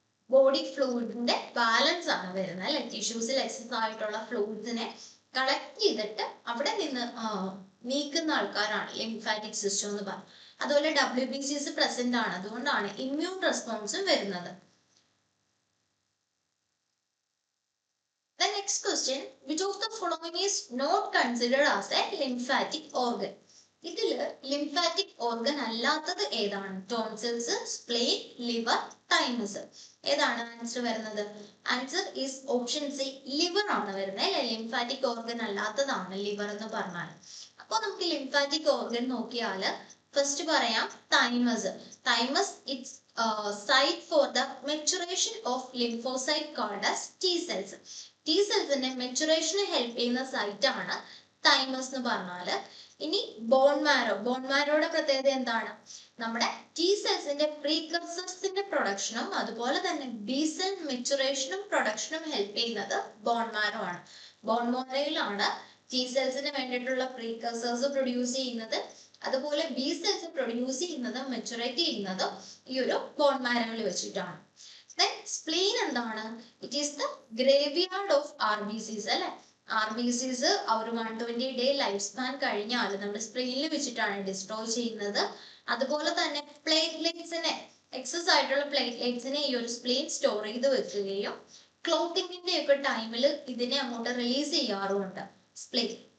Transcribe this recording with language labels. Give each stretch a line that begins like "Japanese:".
Malayalam: Body ഫ്ലൂയിഡിന്റെ balance ആണ് വരുന്നത് അല്ലെ. ടിഷ്യൂസിൽ എക്സസ് ആയിട്ടുള്ള ഫ്ലൂയിഡ്സിനെ കളക്ട് ചെയ്തിട്ട് അവിടെ നിന്ന് നീക്കുന്ന ആൾക്കാരാണ് ലിംഫാറ്റിക് സിസ്റ്റം എന്ന് പറയുന്നത്. അതുപോലെ WBCs പ്രസന്റ് ആണ്. അതുകൊണ്ടാണ് ഇമ്മ്യൂൺ റെസ്പോൺസും വരുന്നത്.
English: The next question, which of the following is not considered as a lymphatic organ?
Malayalam: ഇതില് ലിംഫാറ്റിക് ഓർഗൻ അല്ലാത്തത് ഏതാണ്? Tonsils, സ്പ്ലെയിൻ, liver, thymus. ഏതാണ് ആൻസർ വരുന്നത്? Answer is option C, liver ആണ് വരുന്നത് അല്ലെ. ലിംഫാറ്റിക് ഓർഗൻ അല്ലാത്തതാണ് ലിവർ എന്ന് പറഞ്ഞാൽ. അപ്പൊ നമുക്ക് ലിംഫാറ്റിക് ഓർഗൻ നോക്കിയാൽ ഫസ്റ്റ് പറയാം thymus.
English: Thymus it's site for the maturation of lymphocyte called as T cells.
Malayalam: T സെൽസിന്റെ മെച്ചുറേഷന് help ചെയ്യുന്ന സൈറ്റ് ആണ് തൈമസ് എന്ന് പറഞ്ഞാല്. ഇനി ബോൺ മാരോയുടെ പ്രത്യേകത എന്താണ്? നമ്മുടെ T സെൽസിന്റെ പ്രീകർസേഴ്സിന്റെ പ്രൊഡക്ഷനും അതുപോലെ തന്നെ B സെൽ മെച്ചുറേഷനും പ്രൊഡക്ഷനും ഹെൽപ്പ് ചെയ്യുന്നത് ബോൺ മാരോ ആണ്. ബോൺ മാരോയിലാണ് T സെൽസിന് വേണ്ടിയിട്ടുള്ള പ്രീകർസേഴ്സ് പ്രൊഡ്യൂസ് ചെയ്യുന്നത്. അതുപോലെ B സെൽസ് പ്രൊഡ്യൂസ് ചെയ്യുന്നതും മെച്ചുറേറ്റ് ചെയ്യുന്നതും ഈ ഒരു ബോൺ മാരോയിൽ വെച്ചിട്ടാണ്.
English: Then spleen
Malayalam: എന്താണ്?
English: It is the graveyard of RBCs അല്ലെ.
Malayalam: RBCs ഒരു 120 ഡേ ലൈഫ് സ്പാൻ കഴിഞ്ഞാൽ നമ്മുടെ സ്പ്ലീനിൽ വെച്ചിട്ടാണ് ഡിസ്ട്രോയ് ചെയ്യുന്നത്. അതുപോലെ തന്നെ പ്ലേറ്റ്ലെറ്റ്സിനെ എക്സസ് ആയിട്ടുള്ള പ്ലേറ്റ്ലെറ്റ്സിനെ ഈ ഒരു സ്പ്ലീൻ സ്റ്റോർ ചെയ്ത് വെക്കുകയും ക്ലോട്ടിങ്ങിന്റെ ഒക്കെ ടൈമിൽ ഇതിനെ അങ്ങോട്ട് റിലീസ് ചെയ്യാറുമുണ്ട് സ്പ്ലീൻ.